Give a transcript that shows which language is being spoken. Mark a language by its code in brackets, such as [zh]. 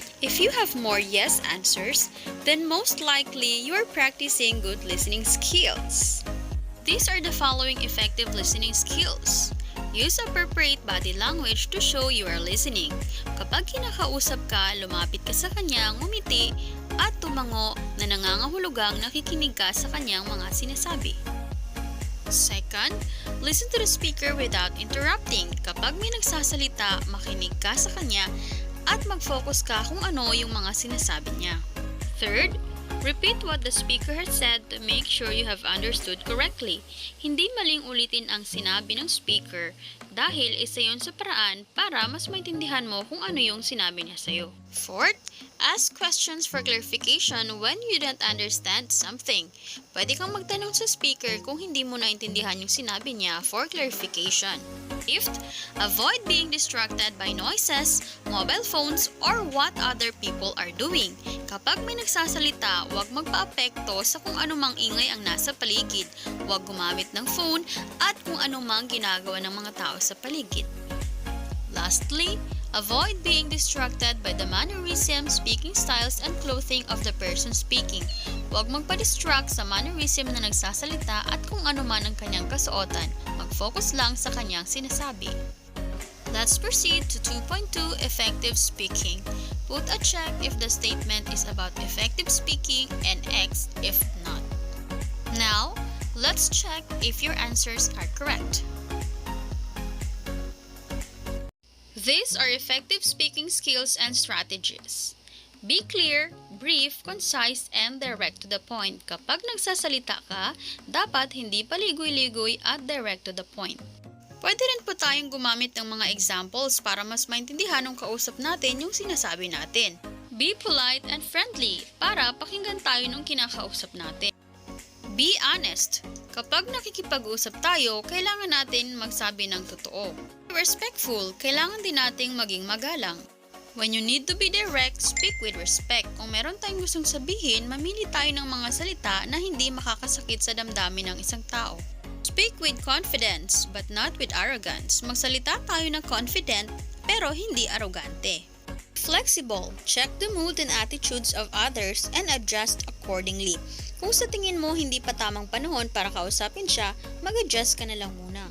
[en] If you have more yes answers, then most likely you are practicing good listening skills. These are the following effective listening skills. Use appropriate body language to show you are listening. [tl] Kapag kinakausap ka, lumapit ka sa kanya, ngumiti, at tumango na nangangahulugang nakikinig ka sa kanyang mga sinasabi. [en] Second, listen to the speaker without interrupting. [tl] Kapag may nagsasalita, makinig ka sa kanya at mag-focus ka kung ano yung mga sinasabi niya. [en] Third, repeat what the speaker has said to make sure you have understood correctly. [tl] Hindi maling ulitin ang sinabi ng speaker dahil isa yon sa paraan para mas maintindihan mo kung ano yung sinabi niya sa'yo. [en] Fourth, ask questions for clarification when you don't understand something. [tl] Pwede kang magtanong sa speaker kung hindi mo naintindihan yung sinabi niya [en] for clarification. Fifth, avoid being distracted by noises, mobile phones, or what other people are doing. [tl] Kapag may nagsasalita, huwag magpa-apekto sa kung anumang ingay ang nasa paligid. Huwag gumamit ng phone at kung anumang ginagawa ng mga tao sa paligid. [en] Lastly, avoid being distracted by the mannerism, speaking styles, and clothing of the person speaking. [tl] Huwag magpa-distract sa mannerism na nagsasalita at kung ano man ang kanyang kasuotan. Mag-focus lang sa kanyang sinasabi. [en] Let's proceed to 2.2 Effective Speaking. Put a check if the statement is about effective speaking and X if not. Now, let's check if your answers are correct. These are effective speaking skills and strategies. Be clear, brief, concise, and direct to the point. [tl] Kapag nagsasalita ka, dapat hindi paligoy-ligoy at [en] direct to the point. [tl] Pwede rin po tayong gumamit ng mga examples para mas maintindihan ng kausap natin yung sinasabi natin. [en] Be polite and friendly [tl] para pakinggan tayo ng kinakausap natin. [en] Be honest. [tl] Kapag nakikipag-usap tayo, kailangan natin magsabi ng totoo. [en] Respectful. [tl] Kailangan din nating maging magalang. [en] When you need to be direct, speak with respect. [tl] Kung meron tayong gustong sabihin, mamili tayo ng mga salita na hindi makakasakit sa damdamin ng isang tao. [en] Speak with confidence, but not with arrogance. [tl] Magsalita tayo ng confident, pero hindi arrogante. [en] Flexible. Check the mood and attitudes of others and adjust accordingly. [tl] Kung sa tingin mo hindi pa tamang panahon para kausapin siya, mag-adjust ka na lang muna.